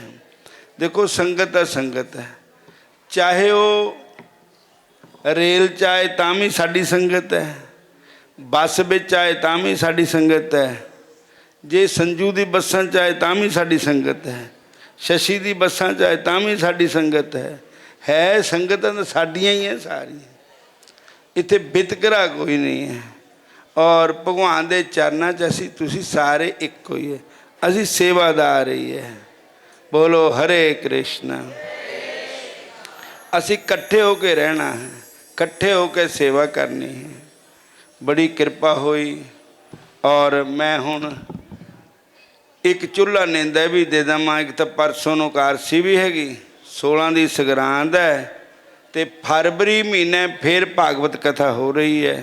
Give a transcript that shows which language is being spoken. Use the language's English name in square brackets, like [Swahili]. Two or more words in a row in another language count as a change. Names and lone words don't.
[Punjabi] ਦੇਖੋ ਸੰਗਤ ਹੈ, ਸੰਗਤ ਹੈ, ਚਾਹੇ ਵੋ ਰੇਲ ਚਾਹੇ ਤਾਂ ਭੀ ਸਾਡੀ ਸੰਗਤ ਹੈ, ਬੱਸ ਵਿਚ ਆਏ ਤਾਂ ਭੀ ਸਾਡੀ ਸੰਗਤ ਹੈ, ਜੇ ਸੰਜੂ ਦੀ ਬੱਸਾਂ ਚਾਹੇ ਤਾਂ ਭੀ ਸਾਡੀ ਸੰਗਤ ਹੈ, ਸ਼ਸ਼ੀ ਦੀ ਬੱਸਾਂ ਚਾਹੇ ਤਾਂ ਭੀ ਸਾਡੀ ਸੰਗਤ ਹੈ ਸੰਗਤ ਤੋ ਸਾਡੀਆਂ ਹੀ ਹੈ ਸਾਰੀ। ਇੱਥੇ ਵਿਤਕਰਾ ਕੋਈ ਨਹੀਂ ਹੈ। ਔਰ ਭਗਵਾਨ ਦੇ ਚਰਨਾਂ ਚ ਅਸੀਂ ਤੁਸੀਂ ਸਾਰੇ ਇੱਕੋ ਹੀ ਹੈ। ਅਸੀਂ ਸੇਵਾਦਾਰ ਹੀ ਹੈ। ਬੋਲੋ ਹਰੇ ਕ੍ਰਿਸ਼ਨ। ਅਸੀਂ ਇਕੱਠੇ ਹੋ ਕੇ ਰਹਿਣਾ ਹੈ, ਇਕੱਠੇ ਹੋ ਕੇ ਸੇਵਾ ਕਰਨੀ ਹੈ। ਬੜੀ ਕਿਰਪਾ ਹੋਈ ਔਰ ਮੈਂ ਹੁਣ ਇੱਕ ਚੁੱਲ੍ਹਾ ਨਿੰਦਾ ਵੀ ਦੇ ਦੇਵਾਂ। ਇੱਕ ਤਾਂ ਪਰਸੋਂ ਨੂੰ ਕਾਰਸੀ ਵੀ ਹੈਗੀ, 16 ਦੀ ਸੰਗਰਾਂਦ ਹੈ ਅਤੇ ਫਰਵਰੀ ਮਹੀਨੇ ਫਿਰ ਭਾਗਵਤ ਕਥਾ ਹੋ ਰਹੀ ਹੈ।